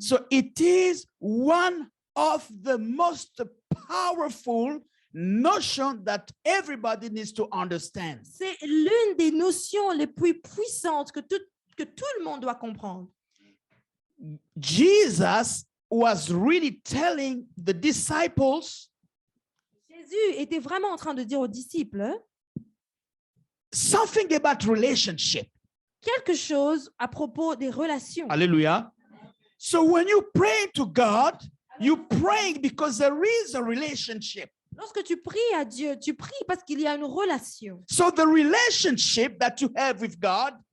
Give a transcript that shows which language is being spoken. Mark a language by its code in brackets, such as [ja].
[en] So it is one of the most powerful notion that everybody needs to understand. [fr] C'est l'une des notions les plus puissantes que tout le monde doit comprendre. [en] Jesus was really telling the disciples [fr] Jésus était vraiment en train de dire aux disciples [en] something about relationship. [fr] quelque chose à propos des relations. Hallelujah. [en] So when you pray to God, you praying because there is a relationship. [fr] Lorsque tu pries à Dieu, tu pries parce qu'il y a une relation. [en] So the relationship that you have with God